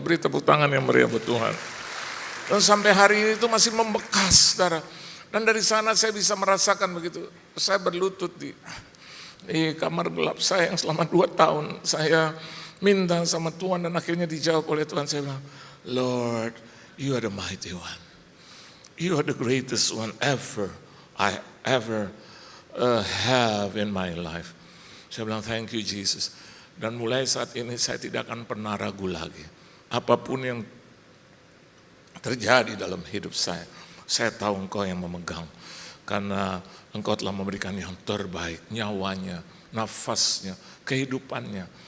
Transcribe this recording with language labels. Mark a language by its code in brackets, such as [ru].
[id] Beri tepuk tangan yang meriah buat Tuhan. Dan sampai hari ini itu masih membekas, saudara. Dan dari sana saya bisa merasakan begitu. Saya berlutut di kamar gelap saya yang selama 2 tahun. Saya minta sama Tuhan dan akhirnya dijawab oleh Tuhan. Saya bilang, [en] Lord, you are the mighty one. You are the greatest one I ever have in my life. [id] Saya bilang, [en] thank you Jesus. [id] Dan mulai saat ini saya tidak akan pernah ragu lagi. Apapun yang terjadi dalam hidup saya tahu Engkau yang memegang. Karena Engkau telah memberikan yang terbaik, nyawanya, nafasnya, kehidupannya.